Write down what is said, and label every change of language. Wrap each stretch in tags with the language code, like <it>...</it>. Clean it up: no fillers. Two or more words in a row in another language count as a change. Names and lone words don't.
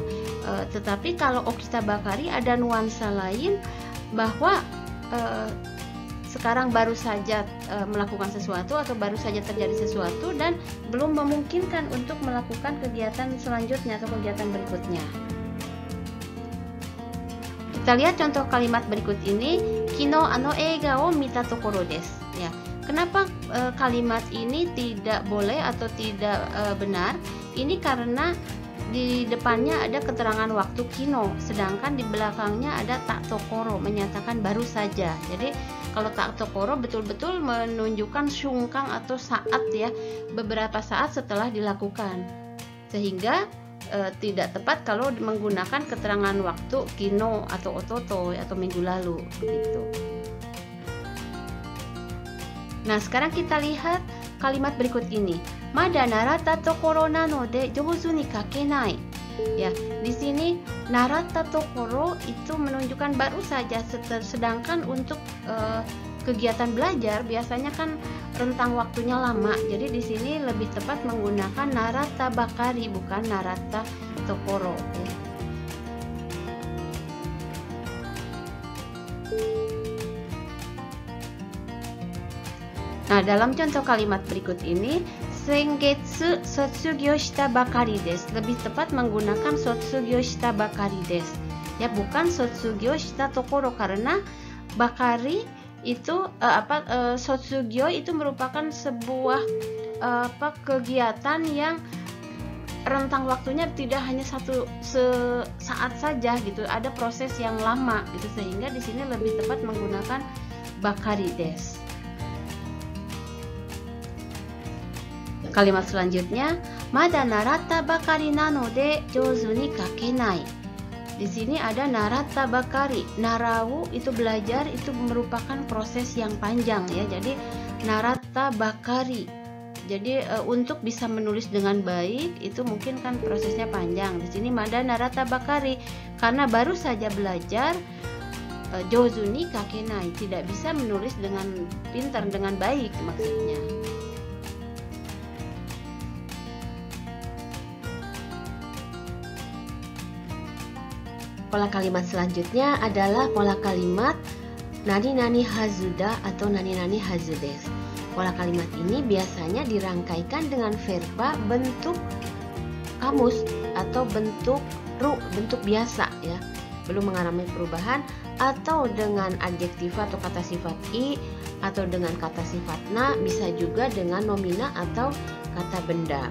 <id>Tetapi kalau</id> <ja>起きたばかり</ja> <id>ada nuansa lain bahwa sekarang baru saja melakukan sesuatu atau baru saja terjadi sesuatu dan belum memungkinkan untuk melakukan kegiatan selanjutnya atau kegiatan berikutnya. Kita lihat contoh kalimat berikut ini.</id> <ja>昨日あの映画を見たところです.</ja> <id>Ya, kenapa kalimat ini tidak boleh atau tidak benar? Ini karena di depannya ada keterangan waktu kino, sedangkan di belakangnya ada</id> <ja>たところ</ja> <id>menyatakan baru saja. Jadi kalau</id> <ja>たところ</ja> <id>betul-betul menunjukkan shungkang atau saat ya, beberapa saat setelah dilakukan, sehingga tidak tepat kalau menggunakan keterangan waktu kino atau ototo atau minggu lalu begitu. Nah, sekarang kita lihat kalimat berikut ini.</id> <ja>まだ習ったところなので上手に書けない.</ja> <id>Ya, di sini</id> <ja>習ったところ</ja> <id>itu menunjukkan baru saja, sedangkan untuk kegiatan belajar biasanya kan rentang waktunya lama. Jadi di sini lebih tepat menggunakan</id> <ja>習ったばかり</ja> <id>bukan</id> <ja>習ったところ</ja> <id>ya. Nah, dalam contoh kalimat berikut ini,</id> <ja>先月卒業したばかりです,</ja> <id>lebih tepat menggunakan</id> <ja>卒業したばかりです</ja> <id>ya, bukan</id> <ja>卒業したところ,</ja> <id>karena bakari itu sotsugyo itu merupakan sebuah kegiatan yang rentang waktunya tidak hanya saat saja gitu, ada proses yang lama gitu, sehingga di sini lebih tepat menggunakan</id> <ja>ばかりです.</ja> <id>Kalimat selanjutnya,</id> <ja>まだ習ったばかりなので上手に書けない.</ja> <id>Di sini ada</id> <ja>習ったばかり. Narau itu</ja> <id>belajar, itu merupakan proses yang panjang ya.</id> <ja>Jadi 習ったばかり.</ja> <id>Jadi untuk bisa menulis dengan baik itu mungkin kan prosesnya panjang. Di sini</id> <ja>まだ習ったばかり</ja> <id>karena baru saja belajar,</id> <ja>上手に書けない,</ja> <id>tidak bisa menulis dengan pintar, dengan baik maksudnya. Pola kalimat selanjutnya adalah pola kalimat</id> <ja>何々はずだ</ja> <id>atau</id> <ja>何々はずです.</ja> <id>Pola kalimat ini biasanya dirangkaikan dengan verba bentuk kamus atau bentuk bentuk biasa ya, belum mengalami perubahan, atau dengan adjektif atau kata sifat i, atau dengan kata sifat na, bisa juga dengan nomina atau kata benda.</id>